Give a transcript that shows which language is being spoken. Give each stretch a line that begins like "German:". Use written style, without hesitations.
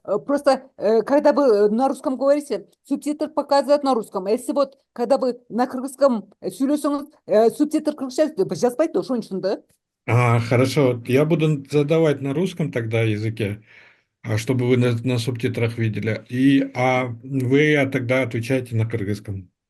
Russian: просто когда вы на русском говорите, субтитр показывают на русском. А если вот когда вы на кыргызском
Kyrgyz: сүйлөсөңүз, субтитр кыргызча жазбайт да, ошон үчүн да.
Russian: Хорошо. Я буду задавать на русском тогда языке, чтобы вы на субтитрах видели. Вы тогда отвечаете на кыргызском.